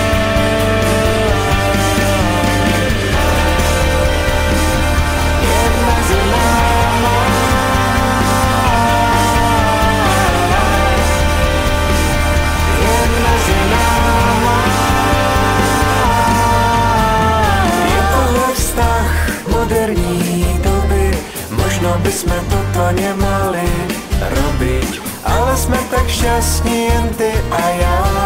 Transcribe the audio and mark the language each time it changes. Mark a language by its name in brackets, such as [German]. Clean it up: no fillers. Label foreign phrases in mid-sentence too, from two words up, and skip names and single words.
[Czech] Jen mezi náma. Jen mezi náma. Je tohle vztah moderní doby. [Slovak] Možno by sme toto nemali robiť, ale sme tak šťastní jen ty a ja.